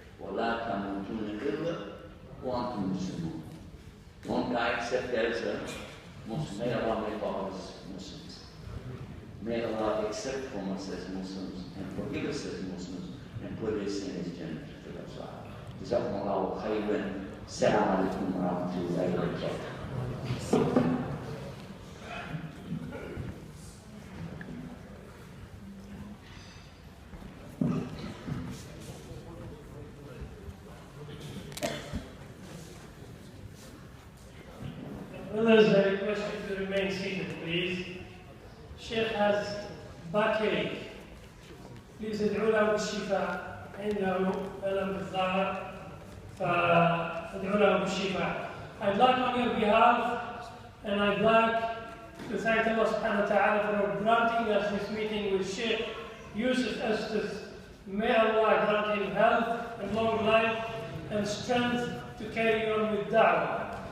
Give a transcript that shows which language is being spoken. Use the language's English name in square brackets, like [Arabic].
[Arabic] وَلَا تَمُوتُونَ إِلَّا وَأَنْتُمْ مُسْلِمُونَ. [English] Don't die except as a Muslim. May Allah make all of us Muslims. May Allah accept from us as Muslims and forgive us as Muslims and put us in His Jannah. [Arabic] جزاكم الله خيرا. السلام عليكم ورحمة الله وبركاته. [English] Brothers, I request you to remain seated, please. Sheikh has backache. Please [Arabic] ادعوا له بالشفاء. عنده ألم بالظهر فادعوا له بالشفاء. [English] I'd like on your behalf, and I'd like to thank Allah subhanahu wa ta'ala for granting us this meeting with Shaikh Yusuf Estes. May Allah grant him health and long life and strength to carry on with da'wah.